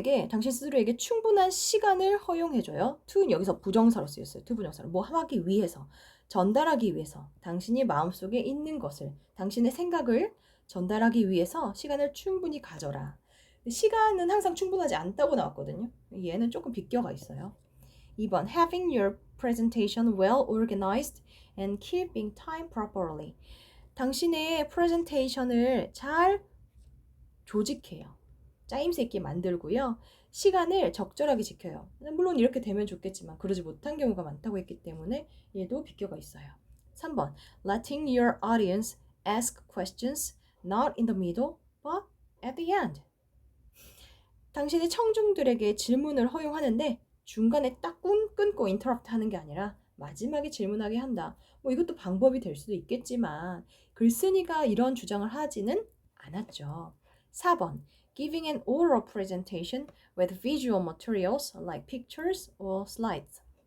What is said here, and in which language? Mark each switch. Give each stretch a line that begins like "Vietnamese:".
Korean: 당신 스스로에게 충분한 시간을 허용해줘요. to는 여기서 부정사로 쓰였어요. to 부정사로. 뭐 하기 위해서, 전달하기 위해서, 당신이 마음속에 있는 것을, 당신의 생각을 전달하기 위해서 시간을 충분히 가져라. 시간은 항상 충분하지 않다고 나왔거든요. 얘는 조금 비껴가 있어요.
English: 2번, having your presentation well organized and keeping time properly.
Korean: 당신의 프레젠테이션을 잘 조직해요. 짜임새 있게 만들고요. 시간을 적절하게 지켜요. 물론 이렇게 되면 좋겠지만 그러지 못한 경우가 많다고 했기 때문에 얘도 비껴가 있어요.
English: 3번, letting your audience ask questions not in the middle but at the end.
Korean: 당신의 청중들에게 질문을 허용하는데 중간에 딱 끊고 인터럽트 하는 게 아니라 마지막에 질문하게 한다. 뭐 이것도 방법이 될 수도 있겠지만 글쓴이가 이런 주장을 하지는 않았죠.
English: 4번, giving an oral presentation with visual materials like pictures or slides.